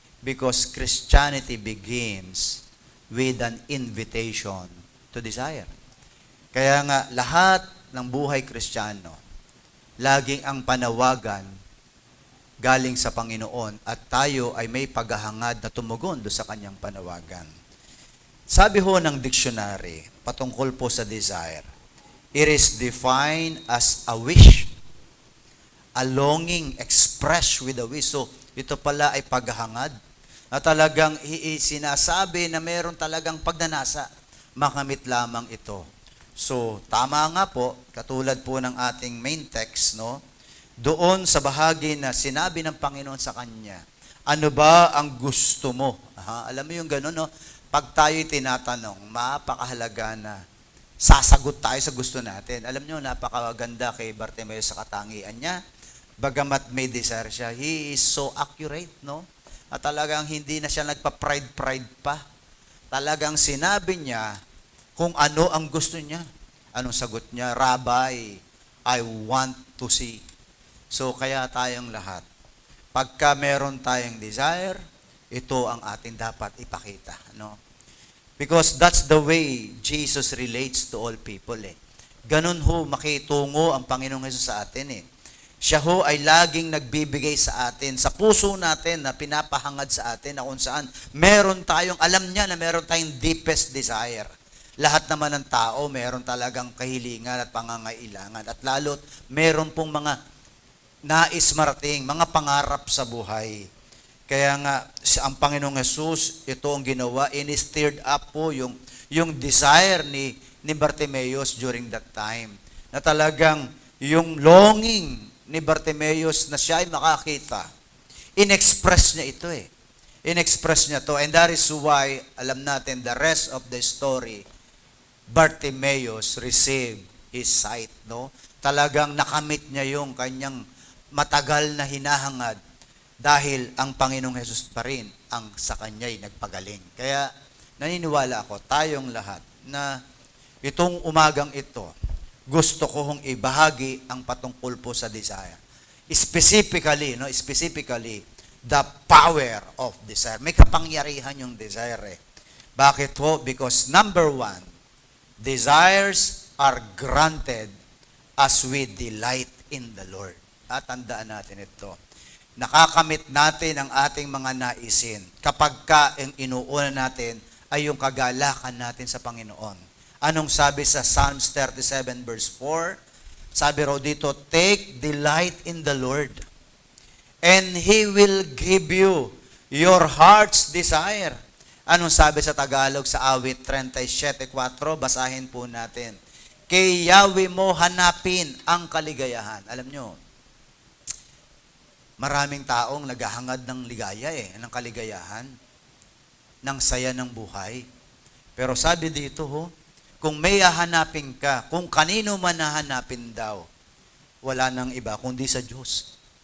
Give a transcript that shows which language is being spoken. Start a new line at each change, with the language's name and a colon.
English: Because Christianity begins with an invitation to desire.
Filipino: Kaya nga, lahat ng buhay Kristiyano, laging ang panawagan galing sa Panginoon at tayo ay may paghahangad na tumugon do sa kanyang panawagan. Sabi ho ng dictionary, patungkol po sa desire,
English: it is defined as a wish, a longing expressed with a wish.
Filipino: So, ito pala ay paghahangad na talagang sinasabi na meron talagang pagnanasa, makamit lamang ito. So, tama nga po, katulad po ng ating main text, no? Doon sa bahagi na sinabi ng Panginoon sa kanya, ano ba ang gusto mo? Alam mo yung gano'n, no? Pag tayo'y tinatanong, mapakahalaga na sasagot tayo sa gusto natin. Alam nyo, napakaganda kay Bartimeus sa katangian niya. Bagamat may desire siya,
English: he is so accurate, no?
Filipino: At talagang hindi na siya nagpa-pride pa. Talagang sinabi niya, kung ano ang gusto niya. Anong sagot niya? Rabbi,
English: I want to see.
Filipino: So, kaya tayong lahat, pagka meron tayong desire, ito ang ating dapat ipakita. No?
English: Because that's the way Jesus relates to all people.
Filipino: Ganun ho, makitungo ang Panginoong Hesus sa atin. Siya ho ay laging nagbibigay sa atin, sa puso natin na pinapahangad sa atin na kung saan meron tayong, alam niya na meron tayong deepest desire. Lahat naman ng tao, meron talagang kahilingan at pangangailangan. At lalo't, meron pong mga nais marating, mga pangarap sa buhay. Kaya nga, ang Panginoong Hesus, ito ang ginawa, in-stirred up po yung desire ni ni Bartimaeus
English: during that time.
Filipino: Na talagang yung longing ni Bartimaeus na siya ay makakita, in-express niya ito eh. In-express niya to.
English: And that is why,
Filipino: alam natin,
English: the rest of the story, Bartimaeus received his sight.
Filipino: No? Talagang nakamit niya yung kanyang matagal na hinahangad dahil ang Panginoong Hesus pa rin ang sa kanya'y nagpagaling. Kaya naniniwala ako, tayong lahat, na itong umagang ito, gusto ko hong ibahagi ang patungkol po sa desire.
English: Specifically, the power of desire.
Filipino: May kapangyarihan yung desire eh. Bakit po?
English: Because number one, desires are granted as we delight in the Lord.
Filipino: At tandaan natin ito. Nakakamit natin ang ating mga naisin kapag ang inuuna natin ay yung kagalakan natin sa Panginoon. Anong sabi sa Psalms 37 verse 4? Sabi raw dito,
English: take delight in the Lord, and He will give you your heart's desire.
Filipino: Anong sabi sa Tagalog sa awit 37:4? Basahin po natin. Kay Yahweh mo hanapin ang kaligayahan. Alam nyo, maraming taong naghahangad ng ligaya ng kaligayahan, ng saya ng buhay. Pero sabi dito, kung may hahanapin ka, kung kanino man hahanapin daw, wala nang iba kundi sa Diyos.